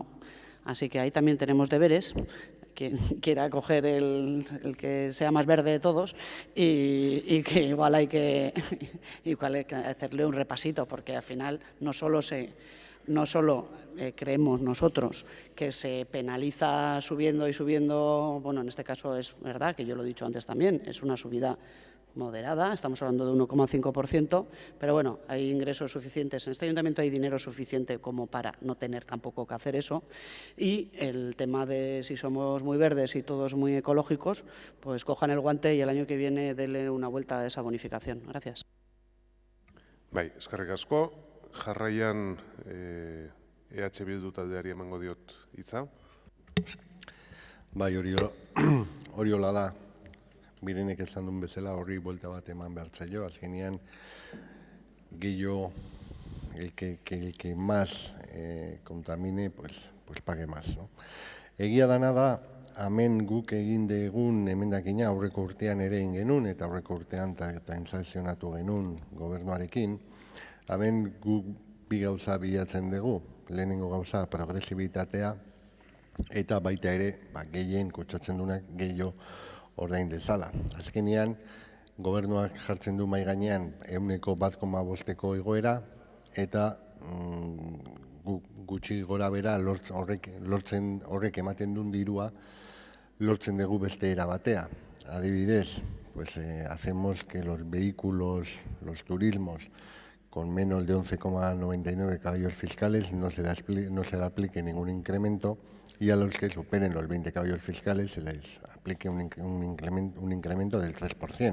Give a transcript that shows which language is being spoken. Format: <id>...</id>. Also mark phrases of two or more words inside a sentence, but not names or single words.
<es>Así que ahí también tenemos deberes. Quien quiera coger el que sea más verde de todos y que igual hay que hacerle un repasito, porque al final no solo creemos nosotros que se penaliza subiendo y subiendo, bueno, en este caso es verdad, que yo lo he dicho antes también, es una subida moderada, estamos hablando de 1,5%, pero bueno, hay ingresos suficientes. En este ayuntamiento hay dinero suficiente como para no tener tampoco que hacer eso. Y el tema de si somos muy verdes y todos muy ecológicos, pues cojan el guante y el año que viene denle una vuelta a esa bonificación. Gracias.</es> <eu>Bai, eskerrik asko. Jarraian EH Bildu taldeari emango diot hitza. Bai, hori hola da. Birenek esan duen bezala horri buelta bat eman behar zaio. Azkenean, gehiago,</eu> <es>el que más contamine, pues pague más, ¿no?</es> <eu>Egia dana da, hemen guk egin degun emendakina aurreko urtean ere egin genuen, eta aurreko urtean transakzionatu genuen gobernuarekin. Hemen guk bi gauza bilatzen dugu, lehenengo gauza progresibitatea, eta baita ere, gehien kutsatzen duenak gehiago ordain dezala. Azkenean, gobernuak jartzen du mahai gainean 1,5% igoera, eta gutxi gora bera horrek ematen duen dirua lortzen dugu beste era batea. Adibidez,</eu> <es>hacemos que los vehículos, los turismos, con menos de 11,99 caballos fiscales no se le aplique ningún incremento, y a los que superen los 20 caballos fiscales se les aplique un incremento del 3%.</es>